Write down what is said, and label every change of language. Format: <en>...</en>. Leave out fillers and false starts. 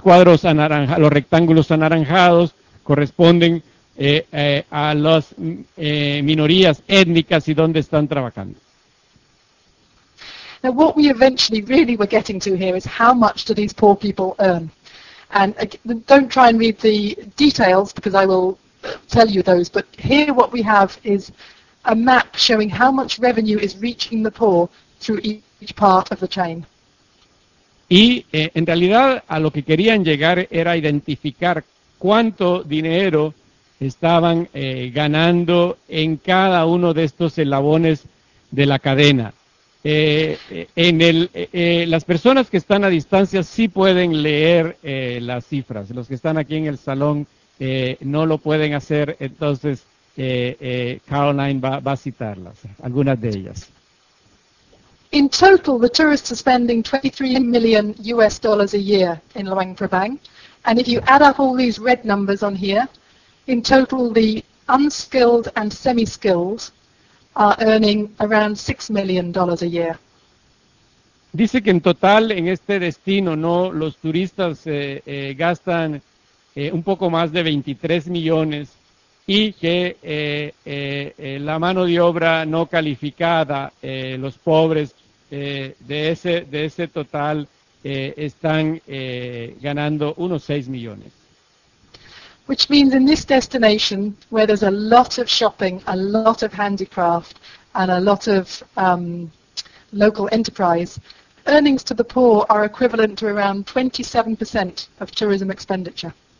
<es>cuadros anaranjados, los rectángulos anaranjados corresponden a las minorías étnicas y dónde están trabajando.</es> <en>Now what we eventually really were getting to here is how much do these poor people earn? And don't try and read the details because I will tell you those, but here what we have is a map showing how much revenue is reaching the poor through each part of the chain.</en> <es>Y en realidad a lo que querían llegar era identificar cuánto dinero estaban ganando en cada uno de estos eslabones de la cadena. Las personas que están a distancia sí pueden leer las cifras, los que están aquí en el salón no lo pueden hacer, entonces Caroline va a citarlas, algunas de ellas.</es> <en>In total, the tourists are spending $23 million a year in Luang Prabang. And if you add up all these red numbers on here, in total, the unskilled and semi-skilled are earning around $6 million a year.</en> <es>Dice que en total, en este destino, ¿no?, los turistas gastan un poco más de 23 millones. Y que la mano de obra no calificada, los pobres de ese total están ganando unos 6 millones.</es> <en>Which means in this destination where there's a lot of shopping, a lot of handicraft and a lot of local enterprise, earnings to the poor are equivalent to around 27% of tourism expenditure.</en>